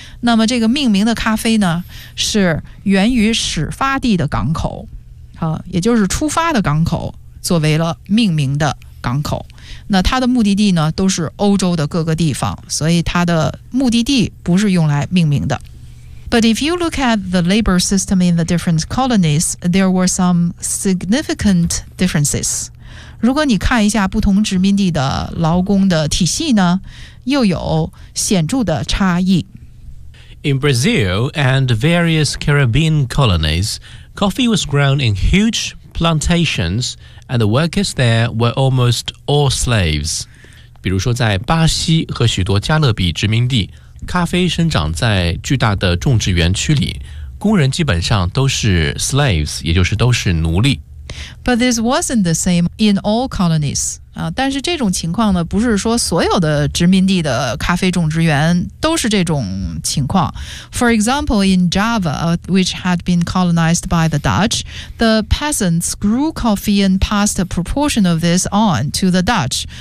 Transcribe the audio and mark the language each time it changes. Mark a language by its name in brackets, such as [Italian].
[Chinese] 那么这个命名的咖啡呢是源于始发地的港口，也就是出发的港口作为了命名的港口。那它的目的地呢都是欧洲的各个地方，所以它的目的地不是用来命名的。 [English] But if you look at the labor system in the different colonies, there were some significant differences. [Chinese] 如果你看一下不同殖民地的劳工的体系呢，又有显著的差异。 [English] In Brazil and various Caribbean colonies, coffee was grown in huge plantations,And the workers there were almost all slaves. [Chinese] 比如说在巴西和许多加勒比殖民地，咖啡生长在巨大的种植园区里，工人基本上都是 slaves, 也就是都是奴隶。 [English] But this wasn't the same in all colonies. [Chinese] 但是这种情况呢，不是说所有的殖民地的咖啡种植园都是这种情况。 [English] For example, in Java, which had been colonized by the Dutch, the peasants grew coffee and passed a proportion of this on to the Dutch.